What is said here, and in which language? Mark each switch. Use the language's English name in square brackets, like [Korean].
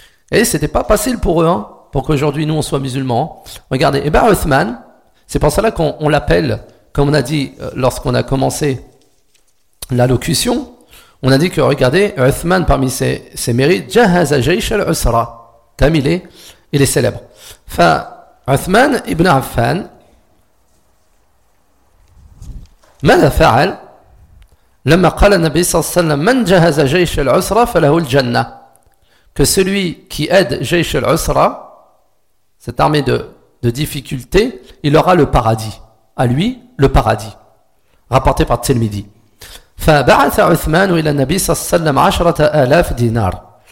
[French] Et c'était pas facile pour eux, hein, pour qu'aujourd'hui nous on soit musulmans. Regardez, et ben Uthman, c'est pour cela qu'on l'appelle, comme on a dit lorsqu'on a commencé l'allocution, on a dit que regardez, Uthman parmi ses mérites, « Jahaz al-Jaysh al-Usra » Comme il est célèbre. Enfin, [Arabic] Uthman ibn Affan, ماذا فعل لما قال النبي صلى الله عليه وسلم من جهز جيش العسرة فله الجنة. [French] Que celui qui aide [Arabic] جيش العسرة, [French] cette armée de difficultés, il aura le paradis. À lui, le paradis. Rapporté par Tirmidhi. [Arabic] فبعث عثمان إلى النبي صلى الله عليه وسلم 10,000 دينار.